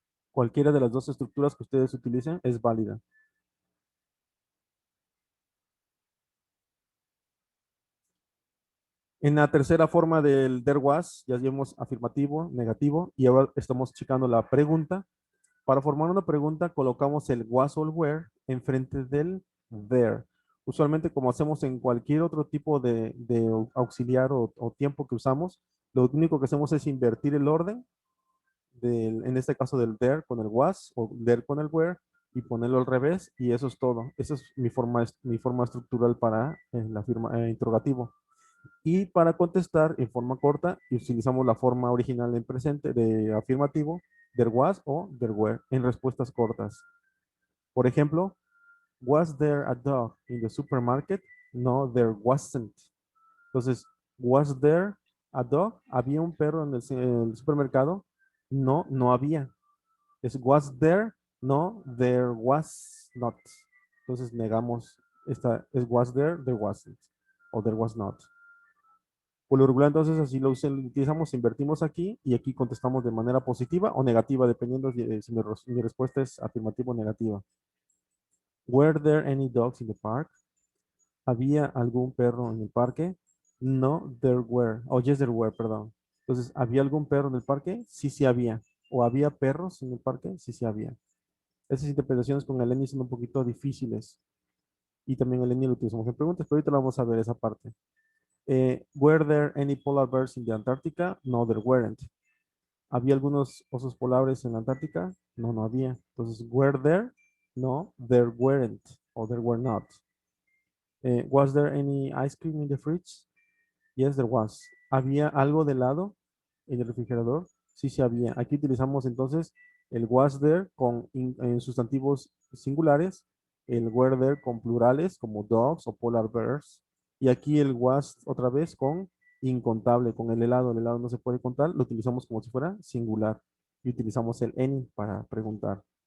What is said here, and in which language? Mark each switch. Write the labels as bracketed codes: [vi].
[es] Cualquiera de las dos estructuras que ustedes utilicen es válida. En la tercera forma del there was, ya vimos afirmativo, negativo, y ahora estamos checando la pregunta. Para formar una pregunta, colocamos el was o el were enfrente del there. Usualmente, como hacemos en cualquier otro tipo de auxiliar o tiempo que usamos, lo único que hacemos es invertir el orden, en este caso del there con el was o there con el were, y ponerlo al revés, y eso es todo. Esa es mi forma estructural para la firma interrogativo. Y para contestar en forma corta, utilizamos la forma original en presente de afirmativo, there was o there were, en respuestas cortas. Por ejemplo, [en] was there a dog in the supermarket? No, there wasn't. [es] Entonces, [en] was there a dog? [es] ¿Había un perro en el supermercado? No, no había. Es [en] was there? No, there was not. [es] Entonces, negamos esta, es was there wasn't, o there was not. Por lo regular, entonces, así lo utilizamos, invertimos aquí y aquí contestamos de manera positiva o negativa, dependiendo de si mi respuesta es afirmativa o negativa. [en] Were there any dogs in the park? [es] ¿Había algún perro en el parque? [en] No, there were. Oh, yes, there were, [es] perdón. Entonces, ¿había algún perro en el parque? Sí, sí había. ¿O había perros en el parque? Sí, sí había. Esas interpretaciones con el any son un poquito difíciles. Y también el any lo utilizamos en preguntas, pero ahorita lo vamos a ver esa parte. [en] Were there any polar bears in the Antarctica? No, there weren't. [es] ¿Había algunos osos polares en la Antártica? No, no había. Entonces, [en] were there? No, there weren't. O there were not. Was there any ice cream in the fridge? Yes, there was. [es] ¿Había algo de helado en el refrigerador? Sí, sí había. Aquí utilizamos entonces el was there en sustantivos singulares, el were there con plurales como dogs o polar bears, y aquí el was otra vez con incontable, con el helado. El helado no se puede contar, lo utilizamos como si fuera singular y utilizamos el any para preguntar.